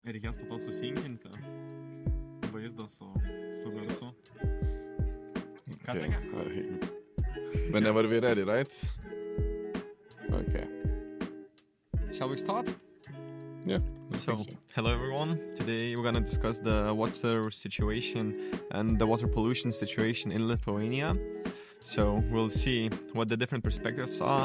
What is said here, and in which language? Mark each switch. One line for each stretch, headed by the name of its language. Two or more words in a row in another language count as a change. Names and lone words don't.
Lithuanian: Reikės po to susinkinti vaizdą su garsu. Ką
English: Okay.
Lithuanian: sakė?
English: Whenever we're ready, right? Okay. Shall we start? Yeah. So, hello everyone. Today we're gonna discuss the water situation and the water pollution situation in Lithuania. So we'll see what the different perspectives are.